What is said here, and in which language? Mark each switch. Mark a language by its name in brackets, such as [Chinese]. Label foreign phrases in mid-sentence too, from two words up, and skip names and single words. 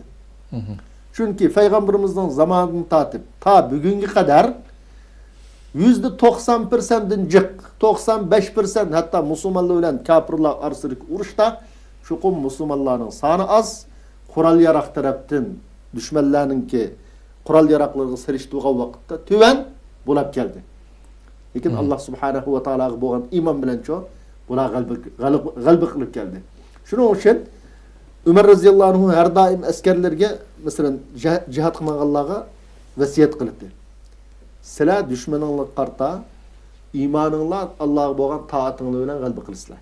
[Uzbek] Chunki payg'ambarimizning zamonidan tortib ta bugunga qadar %90'dan jiq, 95% hatta musulmonlar bilan kafirlar orasidagi urushda chuqum musulmonlarning soni az, qurol yaroq tarafdan dushmanlarningki qurol yaroqlarga sirishtirgan vaqtda tuvan bo'lib keldi. Lekin [Arabic] الله سبحانه وتعالى [Uzbek] bo'lgan iymon bilancho bular g'alaba qilib keldi. Shuning uchun Umar [Arabic] رضي الله عنه [Uzbek] har doim askarlarga masalan jihad qilmaganlarga vasiyat qilibdi. Sizlar dushmaningizga qarta iymoningizlar Allohga bo'lgan toatinglar bilan g'alaba qilasizlar.